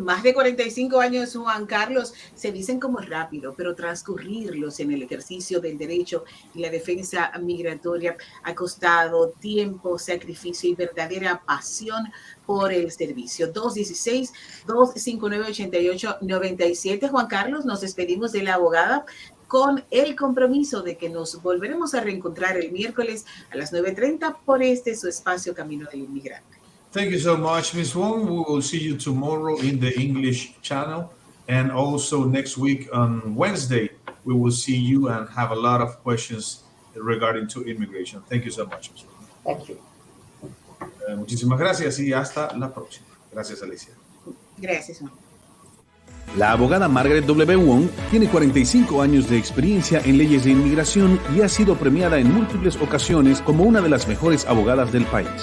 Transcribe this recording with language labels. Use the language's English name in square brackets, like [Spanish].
[Spanish] Más de 45 años, Juan Carlos, se dicen como rápido, pero transcurrirlos en el ejercicio del derecho y la defensa migratoria ha costado tiempo, sacrificio y verdadera pasión por el servicio. 216-259-8897. Juan Carlos, nos despedimos de la abogada con el compromiso de que nos volveremos a reencontrar el miércoles a las 9:30 por su espacio Camino del Inmigrante. [English] Thank you so much, Ms. Wong. We will see you tomorrow in the English channel. And also next week on Wednesday, we will see you and have a lot of questions regarding to immigration. Thank you so much, Ms. Wong. Thank you. [Spanish] Muchísimas gracias y hasta la próxima. Gracias, Alicia. Gracias, Juan. La abogada Margaret W. Wong tiene 45 años de experiencia en leyes de inmigración y ha sido premiada en múltiples ocasiones como una de las mejores abogadas del país.